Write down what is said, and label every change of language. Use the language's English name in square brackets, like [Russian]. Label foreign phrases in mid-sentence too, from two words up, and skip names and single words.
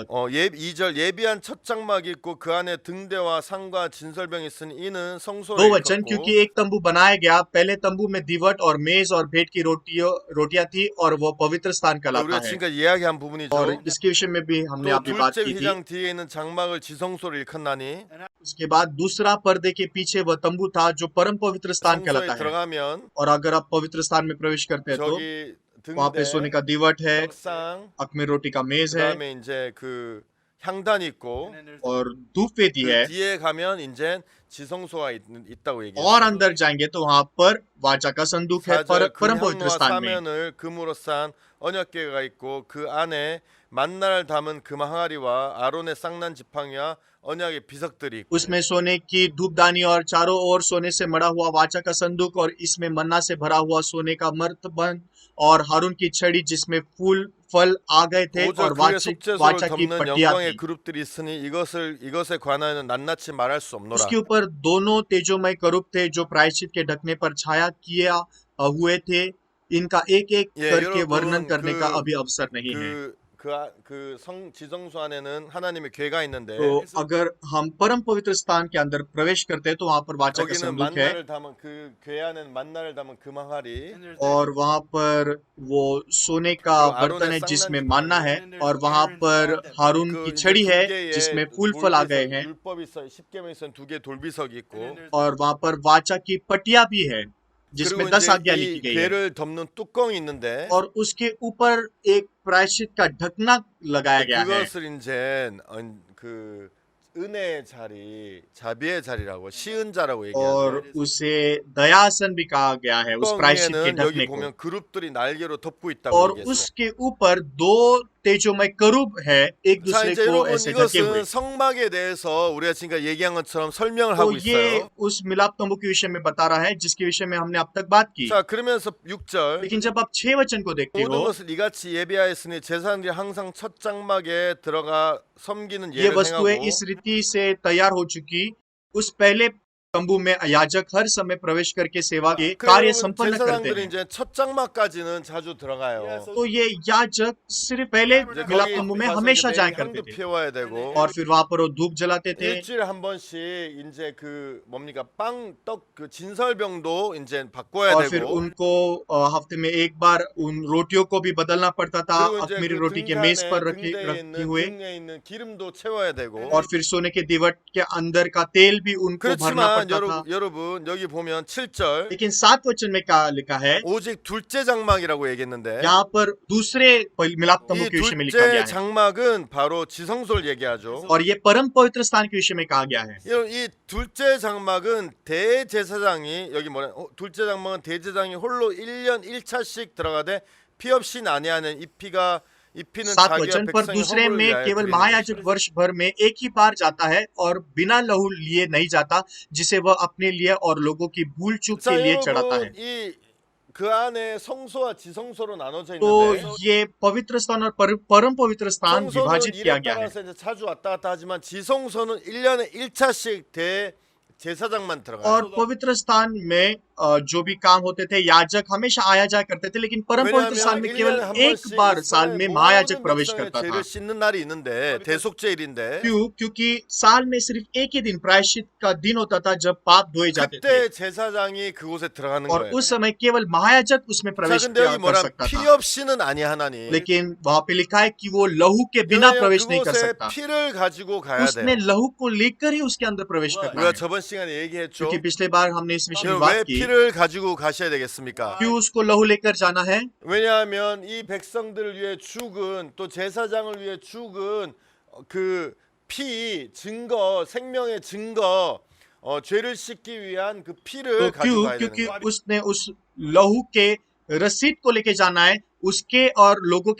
[Korean] 2절 예비한 첫 장막이 있고 그 안에 등대와 상과 진설병이 있으니 이는 [Hindi] दो [Korean] 성소를 [Hindi] वचन, [Korean] 일컫고 [Hindi] क्योंकि एक तंबू बनाया गया, पहले तंबू में दिवट और मेज और भेंट की रोटियां थी और वो पवित्र स्थान [Korean] 우리가 [Hindi] कहलाता है। [Korean] 지금까지 이야기한 부분이죠. [Hindi] और इसके विषय में भी हमने [Korean] 또 [Hindi] अभी बात [Korean] 둘째 [Hindi] की थी। [Korean] 휘장 뒤에 있는 장막을 지성소를 일컫나니 [Hindi] उसके बाद दूसरा पर्दे के पीछे वह तंबू था जो परम पवित्र स्थान [Korean] 성소에 [Hindi] कहलाता है। [Korean] 들어가면 [Hindi] और अगर आप पवित्र स्थान में प्रवेश करते हैं तो [Korean] 저기 [Hindi] वहां पे सोने [Korean] 등대, [Hindi] का दिवट है, [Korean] 떡상, [Hindi] अखमेर रोटी का मेज है [Korean] 그다음에 이제 그 향단이 있고 [Hindi] और धूप वेदी [Korean] 그 [Hindi] है। [Korean] 뒤에 가면 이제 지성소가 있다고 얘기해요. [Hindi] और अंदर जाएंगे तो वहां पर वाचा का संदूक है, [Korean] 4절 [Hindi] परम पवित्र [Korean] 금향로와 [Hindi] स्थान में। [Korean] 사면을 금으로 싼 언약궤가 있고 그 안에 만나를 담은 금 항아리와 아론의 쌍난 지팡이와 언약의 비석들이 있고 [Hindi] उसमें सोने की धूपदानी और चारों ओर सोने से मढ़ा हुआ वाचा का संदूक और इसमें मन्ना से भरा हुआ सोने का मर्तबन और हारून की छड़ी जिसमें फूल फल आ गए थे [Korean] 5절 [Hindi] और [Korean] 그의 속죄소를 [Hindi] वाचा की [Korean] 덮는 [Hindi] पट्टियां [Korean] 영광의 [Hindi] थी। [Korean] 그룹들이 있으니 이것에 관하여는 낱낱이 말할 수 없노라. [Hindi] उसके ऊपर दोनों तेजोमय करूब थे जो प्रायश्चित के ढकने पर छाया किया हुए थे। इनका एक एक [Korean] 예, [Hindi] करके [Korean] 여러분, [Hindi] वर्णन करने का [Korean] 그- [Hindi] अभी अवसर नहीं है। [Korean] 지성소 안에는 하나님의 궤가 있는데 [Hindi] तो अगर हम परम पवित्र स्थान के अंदर प्रवेश करते हैं तो वहां पर वाचा का [Korean] 거기는 [Hindi] संदूक है [Korean] 만나를 담은 그 궤 안에는 만나를 담은 금 항아리 [Hindi] और वहां पर वो सोने का तो बर्तन है आरोन ने जिसमें संगना मानना है जिपाई और वहां पर हारून [Korean] 그 [Hindi] की [Korean] 이제 [Hindi] छड़ी [Korean] 두 [Hindi] है [Korean] 개의 [Hindi] जिसमें फूल फल आ गए हैं [Korean] 율법이 있어 10계명 있어 두 개 돌비석이 있고 [Hindi] और वहां पर वाचा की पट्टियां भी है जिसमें [Korean] 그리고 [Hindi] 10 [Korean] 이제 [Hindi] आज्ञा [Korean] 이 [Hindi] लिखी गई है [Korean] 궤를 덮는 뚜껑이 있는데 [Hindi] और उसके ऊपर एक प्रायश्चित का ढकना लगाया गया है [Korean] 그것을 이제 그 은혜의 자리, 자비의 자리라고 시은자라고 [Hindi] और [Korean] 얘기하죠. [Hindi] उसे दयासन भी कहा गया है उस प्रायश्चित के [Korean] 뚜껑에는 [Hindi] ढकने [Korean] 여기 [Hindi] को। [Korean] 보면 그룹들이 날개로 덮고 있다고 [Hindi] और [Korean] 얘기했어요. [Hindi] उसके ऊपर दो तेजोमय करूब है एक [Korean] 자 [Hindi] दूसरे [Korean] 이제 [Hindi] को [Korean] 여러분 [Hindi] ऐसे ढके हुए। [Korean] 이것은 성막에 대해서 우리가 지금까지 얘기한 것처럼 설명을 [Hindi] तो [Korean] 하고 [Hindi] ये [Korean] 있어요. [Hindi] उस मिलाप तंबू के विषय में बता रहा है जिसके विषय में हमने अब तक बात की। [Korean] 자 그러면서 6절 [Hindi] लेकिन जब आप 6 वचन को देखते [Korean] 모든 [Hindi] हो, [Korean] 것을 이같이 예비하였으니 제사장들이 항상 첫 장막에 들어가 섬기는 [Hindi] ये [Korean] 예를 [Hindi] वस्तुएं [Korean] 행하고 [Hindi] इस रीति से तैयार हो चुकी उस पहले तंबू में याजक हर समय प्रवेश करके सेवा के कार्य [Korean] 그러면 [Hindi] संपन्न करते [Korean] 제사장들이 [Hindi] हैं। [Korean] 이제 첫 장막까지는 자주 들어가요. [Hindi] तो ये याजक सिर्फ पहले [Korean] 이제 [Hindi] मिलाप [Korean] 거기 [Hindi] तंबू में [Korean] 가서 [Hindi] हमेशा [Korean] 이제 [Hindi] जाया [Korean] 매일 [Hindi] करते [Korean] 향도 [Hindi] थे [Korean] 피워야 되고 [Hindi] और फिर वहां पर वो धूप जलाते थे [Korean] 일주일에 한 번씩 이제 그 뭡니까 빵, 떡 그 진설병도 이제 바꿔야 [Hindi] और फिर [Korean] 되고 [Hindi] उनको हफ्ते में एक बार उन रोटियों को भी बदलना पड़ता था [Korean] 그리고 이제 [Hindi] अखमीरी [Korean] 그 [Hindi] रोटी के मेज पर [Korean] 등대 [Hindi] रखे [Korean] 있는 [Hindi] हुए [Korean] 등에 있는 기름도 채워야 되고 [Hindi] और फिर सोने के दीवट के अंदर का तेल भी उनको भरना [Korean] 그렇지만 [Hindi] पड़ता था। [Korean] 여러분 여기 보면 7절 [Hindi] लेकिन 7 वचन में क्या लिखा है, [Korean] 오직 둘째 장막이라고 얘기했는데 [Hindi] यहाँ पर दूसरे मिलाप तंबू [Korean] 이 [Hindi] के विषय में लिखा [Korean] 둘째 [Hindi] गया है [Korean] 장막은 바로 지성소를 얘기하죠. [Hindi] और ये परम पवित्र स्थान के विषय में कहा गया है। [Korean] 이 둘째 장막은 대제사장이 여기 뭐냐? 둘째 장막은 대제사장이 홀로 1년 1차씩 들어가되 피 없이 난해하는 이 피가 이 피는 [Hindi] 7 [Korean] 자기와 [Hindi] वचन पर [Korean] 백성의 [Hindi] दूसरे [Korean] 허물을 [Hindi] में [Korean] 위하여 [Hindi] केवल [Korean] 드리는 [Hindi] महायाजक [Korean] 것이라. [Hindi] वर्ष भर में एक ही बार जाता है और बिना लहू लिए नहीं जाता जिसे वह अपने लिए और लोगों की भूल चूक [Korean] 자 [Hindi] के लिए चढ़ाता है। [Korean] 여러분 이 그 안에 성소와 지성소로 나눠져 [Hindi] तो [Korean] 있는데 [Hindi] ये पवित्र स्थान और परम पवित्र स्थान [Korean] 성소는 [Hindi] विभाजित किया [Korean] 일에 [Hindi] गया है [Korean] 따라서 이제 자주 왔다 갔다 하지만 지성소는 1년에 1차씩 대제사장만 들어가요. [Hindi] और पवित्र स्थान में जो भी काम होते थे याजक हमेशा आया जाया करते थे, लेकिन परम पवित्र स्थान में केवल एक बार साल में महायाजक प्रवेश करता था। [Korean] 죄를 씻는 날이 있는데 대속죄일인데 [Hindi] क्योंकि साल में सिर्फ एक ही दिन प्रायश्चित का दिन होता था जब पाप धोए जाते थे [Korean] 그때 제사장이 그곳에 들어가는 [Hindi] और [Korean] 거예요. [Hindi] उस समय केवल महायाजक उसमें [Korean] 자 [Hindi] प्रवेश [Korean] 근데 여기 [Hindi] कर [Korean] 뭐라 [Hindi] सकता [Korean] 피 [Hindi] था, [Korean] 없이는 아니야 하나님. [Hindi] लेकिन वहां पे लिखा है कि वो लहू के बिना [Korean] 왜냐하면 [Hindi] प्रवेश नहीं कर [Korean] 그곳에 [Hindi] सकता। [Korean] 피를 가지고 가야 [Hindi] उसने [Korean] 돼요. [Hindi] लहू को लेकर ही उसके अंदर प्रवेश करना [Korean] 우리가 [Hindi] है। [Korean] 저번 시간에 얘기했죠. [Hindi] क्योंकि पिछले बार हमने इस विषय में [Korean] 왜 [Hindi] बात की, [Korean] 피를 가지고 가셔야 되겠습니까? [Hindi] क्यों उसको लहू लेकर जाना है? [Korean] 왜냐하면 이 백성들을 위해 죽은 또 제사장을 위해 죽은 그 피 증거 생명의 증거 죄를 씻기 위한 그 [Hindi] तो [Korean] 피를 가지고 [Hindi] क्यों? [Korean] 가야 되는 [Hindi] क्योंकि [Korean] 거예요. [Hindi] उसने उस लहू के रसीद को लेके जाना है, उसके और लोगों के पापों